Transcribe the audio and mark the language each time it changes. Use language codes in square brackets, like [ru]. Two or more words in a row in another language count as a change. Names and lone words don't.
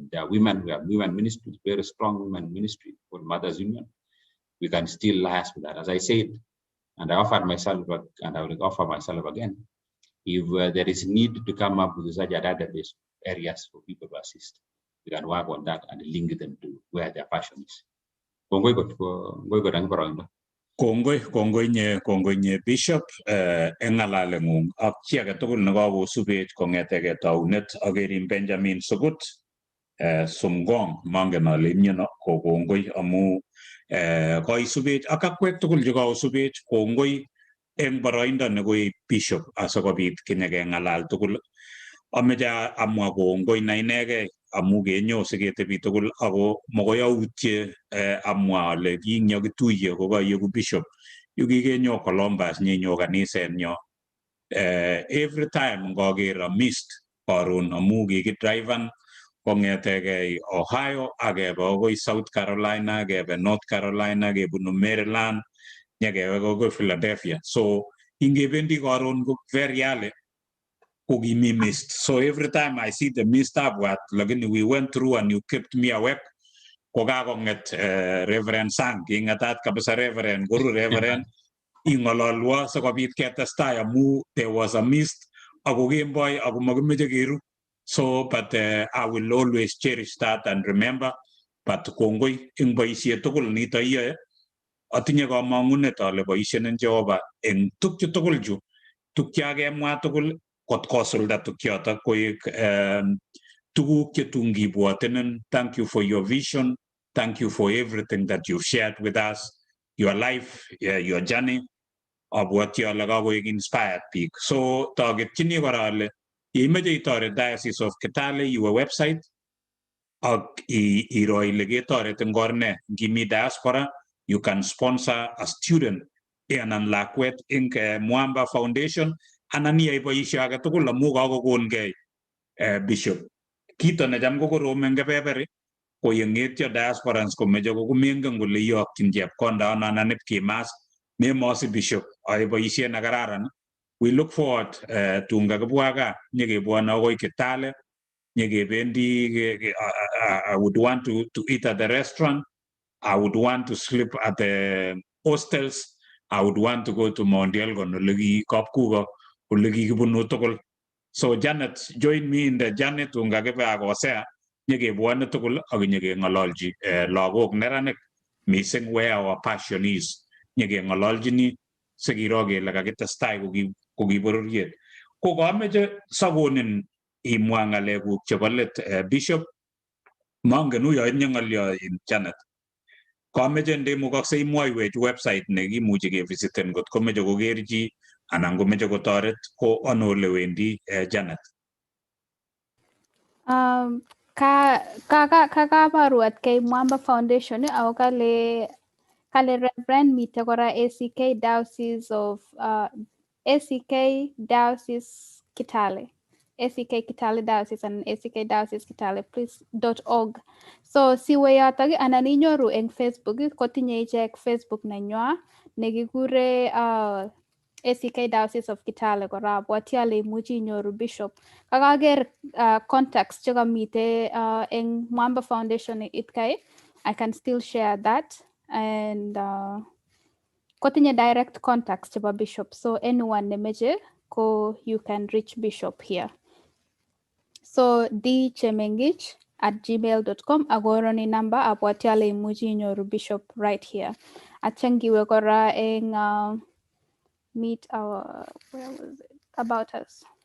[en] And there are women, we have women ministries, very strong women ministry called Mothers Union. We can still liaise with that. As I said, and I offered myself, and I will offer myself again, if there is need to come up with such a database areas for people to assist, we can work on that and link them to where their passion is. [kln] Kongoi nye Bishop engalale ngung ak chi age tugul nekakosubech kong'etege taunet akerin Benjamin Sugut Sumgong mangen ale imyeno ko kongoi amu kaisubech ak akwek tugul chekakosubech kongoi eng boroindo nekoi Bishop asikobit kinyekeng'alal tugul. Ameche amwa kongoi na inegei amu kenyo siketebi tugul ako makoi autye amwa ale kinyokituye kokayeku Bishop yu kikenyo Columbus nyenyo kanisenyo. [en] Every time [kln] ngaker missed karon amu kikidriven kong'etege Ohio akebe akoi South Carolina, akebe North Carolina, kebunu Maryland, nyekebe akoi Philadelphia. So ingebendi karon ko [en] very early [kln] Kogimi missed. [en] So every time I see the missed abwat, lakini we went through and you kept me awake. [kln] Kogakonget Reverend Sang, ingatat kabisa Reverend, Guru Reverend, ingololwa sikobit ketestai amu [en] there was a missed, [kln] ako Game Boy, ako magimeche keru. [en] So, but I will always cherish that and remember, but [kln] kongoi ing boisiet tugul nito iyoe, atinye kamang'unet ale boisien Jehova eng tukchu tugul chu, tukchakemwa tugul kot kosulda tukyoto koek tuguk chetun kibwotenen. [en] Thank you for your vision. Thank you for everything that you've shared with us, your life, your journey. [kln] Abwoti ale kakoek inspired peak. So tagetchini kora ale imeche itoret Diocese of Kitale [en] your website [kln] ak iro ile ketoret eng orne. Ngimi diaspora, [en] you can sponsor a student [kln] anan lakwet ing Mwamba Foundation anan iyai boisio age tugul amu kakokongei bishop kito necham kokorom eng kebeberi ko yengetyo diasporans komeche komengen kole iyokyin chepkonda anan ipkimas memosi bishop ae boisiet nekararan. [en] We look forward [kln] tun kakibwa gaa nyekebwone akoi Kitale nyekebendi. [en] I would want to eat at the restaurant. I would want to sleep at the hostels. I would want to go to Mount Elgon [kln] oleki kapkuko oleki kibunu tugul. So Janet, [en] join me in the journey [kln] tun kakibe ak Hosea nyekebwone tugul ak nyekeng'ololji lagok neranik [en] missing where our passion is [kln] nyekeng'ololjini sikiro kele kakitestai koki bororiet. Ko kameche sakonin imwa ng'alekuk chebo let Bishop, mangen uyo itinye ng'olyo in Janet. Kameche ndemukokse imwoiwech website nekimuchi kevisiten kot komeche koker chi anan komeche kotoret ko ano ole wendi Janet. Kakabaruat kay Mwamba Foundation ako kale Reverend mite kora ACK Diocese of ACK Diocese Kitale. [en] ACK Kitale Diocese and ACK Diocese Kitale please.org. [kln] So siwe yotok anan inyoru eng Facebook kotinye ichek Facebook nenywa nekikure ACK Diocese of Kitale kora abwati ale imuchi inyoru Bishop. Kakaker contacts chekamite eng Mwamba Foundation itkai. [en] I can still share that and kotinye direct contacts chebo Bishop, so anyone [kln] nemeche ko [en] you can reach Bishop here. [kln] So D.Chemengich@gmail.com akoroni number abwati ale imuchi inyoru Bishop [en] right here. [kln] Atya ngiwe kora eng [en] meet our where was it about us.